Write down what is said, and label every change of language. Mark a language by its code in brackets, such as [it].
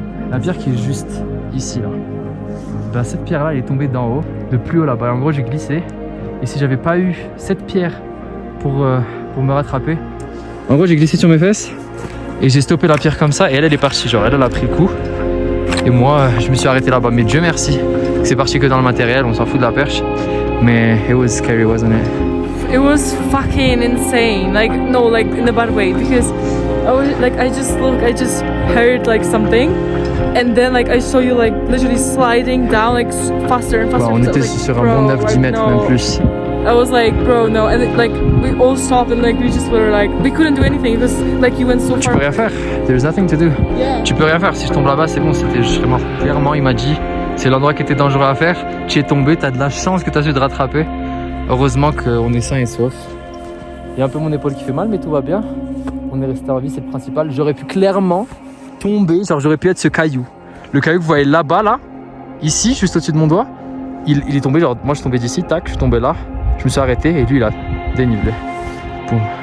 [fr] La pierre qui est juste ici là. Ben, cette pierre là, elle est tombée d'en haut, de plus haut là-bas. En gros, j'ai glissé. Et si j'avais pas eu cette pierre pour me rattraper, en gros, j'ai glissé sur mes fesses et j'ai stoppé la pierre comme ça. Et elle est partie, genre elle a pris le coup. Et moi, je me suis arrêté là-bas. Mais Dieu merci, que c'est parti que dans le matériel. On s'en fout de la perche. Mais [en] it was scary, wasn't it? It was fucking insane. Like, no, like in a bad way. Because I was like, I just heard like something. And then like I saw you like literally sliding down like faster and faster. [fr] Bah, on était like, sur un bon 9-10 mètres, même plus. [en] I was like, bro, no. And like we all stopped and like we just were like, we couldn't do anything because like you went so far. [fr] Tu peux rien faire. [en] There's nothing to do. Yeah. [fr] Tu peux rien faire. Si je tombe là-bas, c'est bon, je serais mort. Clairement, il m'a dit, c'est l'endroit qui était dangereux à faire. Tu es tombé, t'as de la chance que t'as su te rattraper. Heureusement qu'on est sain et sauf. Il y a un peu mon épaule qui fait mal, mais tout va bien. On est resté en vie, c'est le principal. J'aurais pu clairement tomber, genre j'aurais pu être ce caillou. Le caillou que vous voyez là-bas, là, ici, juste au-dessus de mon doigt, il est tombé, genre moi je suis tombé d'ici, tac, je suis tombé là, je me suis arrêté et lui il a dénivelé. Boum.